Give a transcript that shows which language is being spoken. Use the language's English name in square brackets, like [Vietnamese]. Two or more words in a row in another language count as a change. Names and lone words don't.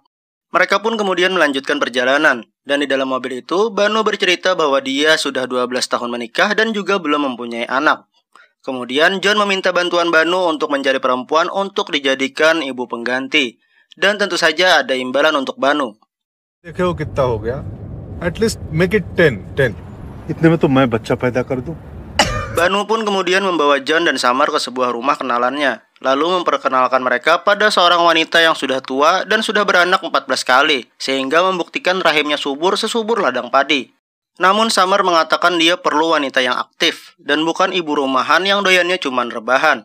[Indonesian] Mereka pun kemudian melanjutkan perjalanan, dan di dalam mobil itu, Banu bercerita bahwa dia sudah 12 tahun menikah dan juga belum mempunyai anak. Kemudian John meminta bantuan Banu untuk mencari perempuan untuk dijadikan ibu pengganti, dan tentu saja ada imbalan untuk Banu. [Hindi] देखो कितना हो गया? [English] At least make it 10. [Hindi] इतने में तो मैं बच्चा पैदा कर दूं. [Indonesian] Banu pun kemudian membawa John dan Summer ke sebuah rumah kenalannya, lalu memperkenalkan mereka pada seorang wanita yang sudah tua dan sudah beranak 14 kali, sehingga membuktikan rahimnya subur sesubur ladang padi. Namun Summer mengatakan dia perlu wanita yang aktif, dan bukan ibu rumahan yang doyannya cuman rebahan.